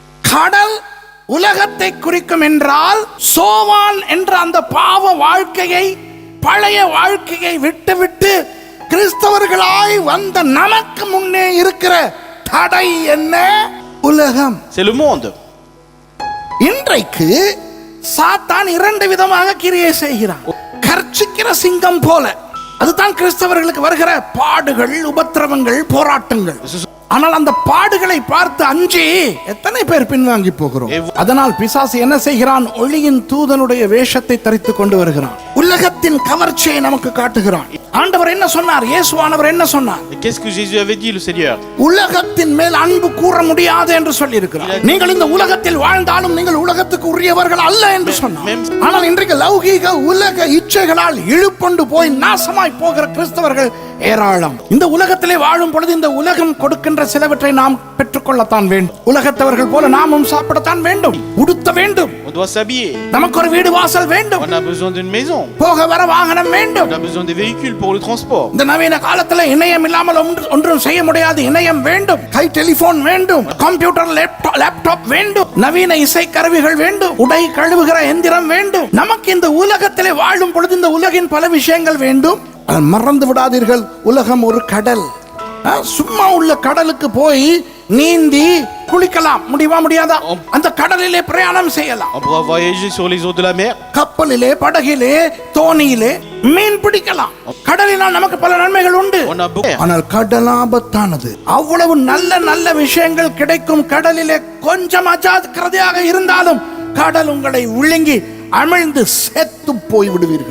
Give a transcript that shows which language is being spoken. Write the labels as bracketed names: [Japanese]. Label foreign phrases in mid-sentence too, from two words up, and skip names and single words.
[Tamil] கடல் உலகத்தை குறிக்கும் என்றால் சோவான் என்ற அந்த பாவ வாழ்க்கையை, பழைய வாழ்க்கையை விட்டுவிட்டு கிறிஸ்தவர்களாய் வந்த நமக்கு முன்னே இருக்கிற தடை என்ன? உலகம். [French] C'est le monde. [Tamil] இன்றைக்கு சாத்தான் இரண்டு விதமாக கிரியை செய்கிறான். கர்ச்சிக்கிற சிங்கம் போல. அதுதான் கிறிஸ்தவர்களுக்கு வருகிற பாடுகள், உபத்திரவங்கள், போராட்டங்கள். ஆனால் அந்த பாடுகளை பார்த்து அஞ்சி எத்தனை பேர் பின்வாங்கி போகிறோம். அதனால் பிசாசு என்ன செய்கிறான்? ஒளியின் தூதனுடைய வேஷத்தை தரித்துக் கொண்டு வருகிறான். உலகத்தின் கவர்ச்சியை நமக்கு காட்டுகிறான். ஆண்டவர் என்ன சொன்னார்? இயேசுவானவர் என்ன சொன்னார்? [French] Qu'est-ce que Jésus avait dit, le Seigneur? [Tamil] உலகத்தின் மேல் அன்பு கூற முடியாது என்று சொல்லி இருக்கிறார். நீங்கள் இந்த உலகத்தில் வாழ்ந்தாலும் நீங்கள் உலகத்துக்கு உரியவர்கள் அல்ல என்று சொன்னார். ஆனால் இன்றைக்கு லௌகீக உலக இச்சைகளால் இழுப்பொண்டு போய் நாசமாய் போகிற கிறிஸ்தவர்கள் ஏராளம். இந்த உலகத்திலே வாழும் பொழுது இந்த உலகம் கொடுக்கின்ற சிலவற்றை நாம் பெற்றுக்கொள்ளத்தான் வேண்டும். உலகத்தவர்கள் போல நாமும் சாப்பிடத்தான் வேண்டும், உடுத்த வேண்டும், [French] On doit s'habiller. [Tamil] நமக்கு ஒரு வீடு வாசல் வேண்டும், [French] On a besoin d'une maison. [Tamil] போக வர வாகனம் வேண்டும். [French] On a besoin des véhicules pour le transport. [Tamil] இந்த நவீன காலத்துல இணையம் இல்லாமல் ஒன்றும் செய்ய முடியாது. இணையம் வேண்டும், கை டெலிபோன் வேண்டும், [English] computer, laptop [Tamil] வேண்டும், நவீன இசை கருவிகள் வேண்டும், உடை கழுவுகிற எந்திரம் வேண்டும். நமக்கு இந்த உலகத்திலே வாழும் பொழுது இந்த உலகின் பல விஷயங்கள் வேண்டும். மறந்து விடாதீர்கள், உலகம் ஒரு கடல். சும்மா உள்ள கடலுக்கு போய் நீந்தி குளிக்கலாம் முடியுமா? முடியாதா? அந்த கடலிலே பிரயாணம் செய்யலாம். [French] On pourra voyager sur les eaux de la mer. [Tamil] கப்பலிலே, படகிலே, தோணியிலே மீன் பிடிக்கலாம். கடலினால் நமக்கு பல நன்மைகள் உண்டு. ஆனால் கடல் ஆபத்தானது. அவ்வளவு நல்ல நல்ல விஷயங்கள் கிடைக்கும் கடலிலே கொஞ்சம் அஜாக்கிரதையாக இருந்தாலும் கடல் உங்களை விழுங்கி அமிழ்ந்து செத்து போய் விடுவீர்கள்.